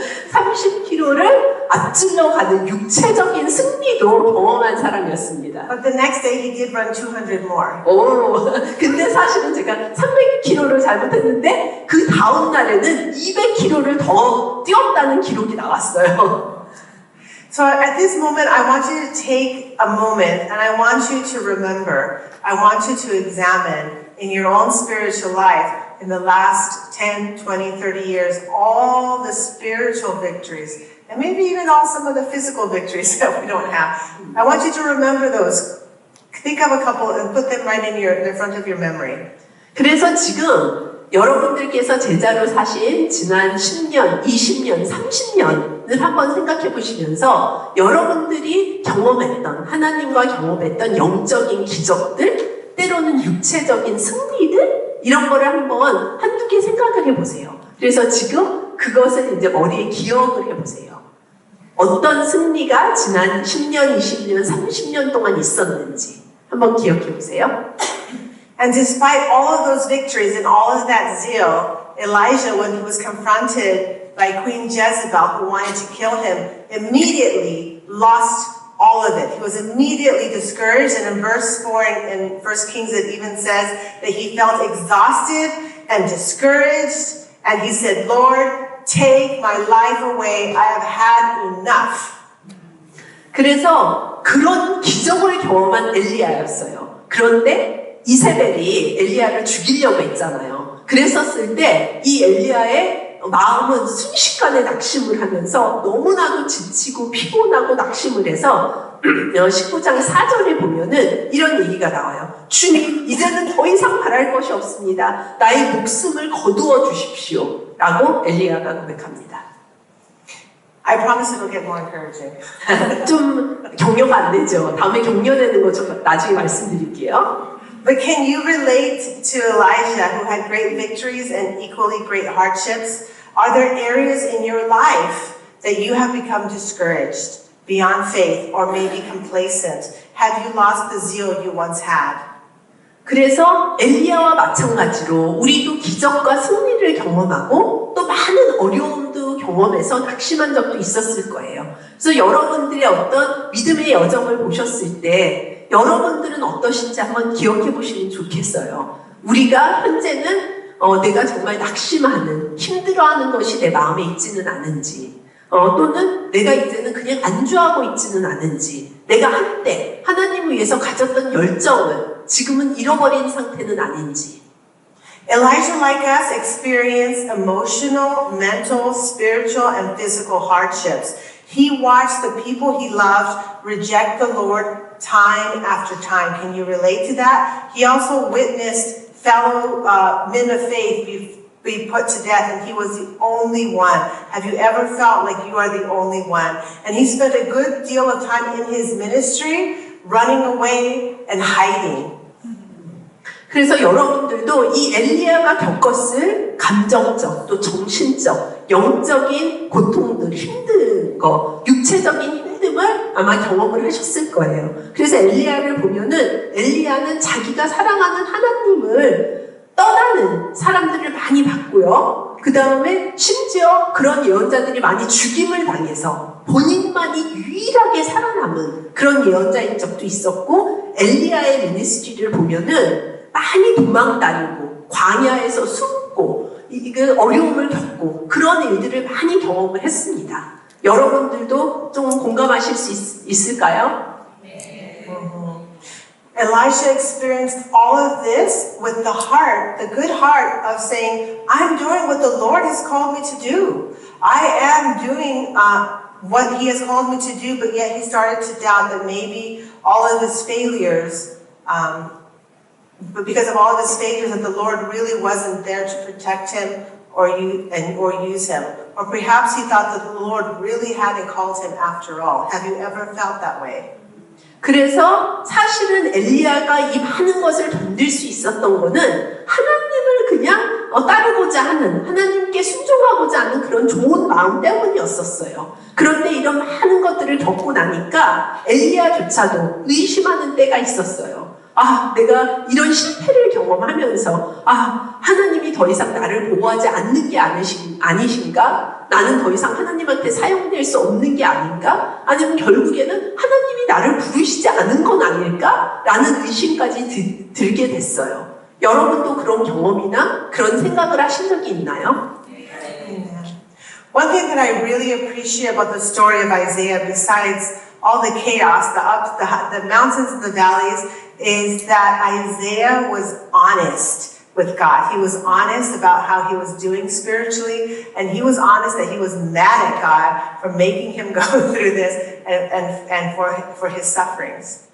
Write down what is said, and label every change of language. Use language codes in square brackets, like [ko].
[ko] 30km를 앞질러 가는 육체적인 승리도 경험한 사람이었습니다. [en] But the next day he did run 200 more. [ko] 근데 사실은 제가 300km를 잘못했는데 그 다음 날에는 200km를 더 뛰었다는 기록이 나왔어요. [en] So at this moment, I want you to take a moment and I want you to remember, I want you to examine in your own spiritual life in the last 10, 20, 30 years, all the spiritual victories, and maybe even some of the physical victories that we don't have. I want you to remember those. Think of a couple and put them right in the front of your memory. [ko] 그래서 지금 여러분들께서 제자로 사신 지난 10년, 20년, 30년을 한번 생각해 보시면서 여러분들이 경험했던, 하나님과 경험했던 영적인 기적들, 때로는 육체적인 승리들, 이런 거를 한번 한두 개 생각을 해 보세요. 그래서 지금 그것을 이제 머리에 기억을 해 보세요. 어떤 승리가 지난 10년, 20년, 30년 동안 있었는지 한번 기억해 보세요. [en] And despite all of those victories and all of that zeal, Elijah, when he was confronted by Queen Jezebel, who wanted to kill him, immediately lost all of it. He was immediately discouraged, and in verse 4 in 1 Kings it even says that he felt exhausted and discouraged, and he said, Lord, take my life away, I have had enough. [ko] 그래서 그런 기적을 경험한 엘리야였어요. 그런데 이세벨이 엘리야를 죽이려고 했잖아요. 그랬었을 때 이 엘리야의 마음은 순식간에 낙심을 하면서 너무나도 지치고 피곤하고 낙심을 해서 19장 4절에 보면은 이런 얘기가 나와요. 주님, 이제는 더 이상 바랄 것이 없습니다. 나의 목숨을 거두어 주십시오. 라고 엘리야가 고백합니다. [en] I promise it'll get more encouraging. [ko] 좀 격려가 안 되죠. 다음에 격려되는 거 좀 나중에 말씀드릴게요. [en] But can you relate to Elijah, who had great victories and equally great hardships? Are there areas in your life that you have become discouraged, beyond faith, or maybe complacent? Have you lost the zeal you once had? [ko] 그래서 엘리야와 마찬가지로 우리도 기적과 승리를 경험하고 또 많은 어려움도 경험해서 낙심한 적도 있었을 거예요. 그래서 여러분들의 어떤 믿음의 여정을 보셨을 때 여러분들은 어떠신지 한번 기억해 보시면 좋겠어요. 우리가 현재는 내가 정말 낙심하는, 힘들어하는 것이 내 마음에 있지는 않은지, 또는 내가 이제는 그냥 안주하고 있지는 않은지, 내가 한때 하나님을 위해서 가졌던 열정을 지금은 잃어버린 상태는 아닌지. [en] Elijah, like us, experienced emotional, mental, spiritual, and physical hardships. He watched the people he loved reject the Lord time after time. Can you relate to that? He also witnessed fellow men of faith be put to death, and he was the only one. Have you ever felt like you are the only one? And he spent a good deal of time in his ministry running away and hiding. [ko] 그래서 여러분들도 이 엘리야가 겪었을 감정적 또 정신적 영적인 고통들, 힘든 힘든 거, 육체적인 힘듦을 아마 경험을 하셨을 거예요. 그래서 엘리야를 보면은 엘리야는 자기가 사랑하는 하나님을 떠나는 사람들을 많이 봤고요. 그 다음에 심지어 그런 예언자들이 많이 죽임을 당해서 본인만이 유일하게 살아남은 그런 예언자인 적도 있었고, 엘리야의 미니스트리를 보면은 많이 도망다니고 광야에서 숨고 어려움을 겪고 그런 일들을 많이 경험을 했습니다. 여러분들도 좀 공감하실 수 있을까요? [en] Elisha experienced all of this with the heart, the good heart of saying, I'm doing what the Lord has called me to do. I am doing what He has called me to do, but yet he started to doubt that maybe all of his failures, but because of all of his failures, that the Lord really wasn't there to protect him or use him. Or perhaps he thought that the Lord really hadn't called him after all. Have you ever felt that way? [ko] 그래서 사실은 엘리야가 이 많은 것을 견딜 수 있었던 거는 하나님을 그냥 따르고자 하는, 하나님께 순종하고자 하는 그런 좋은 마음 때문이었었어요. 그런데 이런 많은 것들을 겪고 나니까 엘리야조차도 의심하는 때가 있었어요. 아, 내가 이런 실패를 경험하면서 하나님이 더 이상 나를 보호하지 않는 게 아니신가? 나는 더 이상 하나님한테 사용될 수 없는 게 아닌가? 아니면 결국에는 하나님이 나를 부르시지 않은 건 아닐까? 라는 의심까지 들게 됐어요. 여러분도 그런 경험이나 그런 생각을 하신 적이 있나요? [en] One thing that I really appreciate about the story of Isaiah, besides all the chaos, the ups, the mountains and the valleys, is that Isaiah was honest with God. He was honest about how he was doing spiritually, and he was honest that he was mad at God for making him go through this and for his sufferings.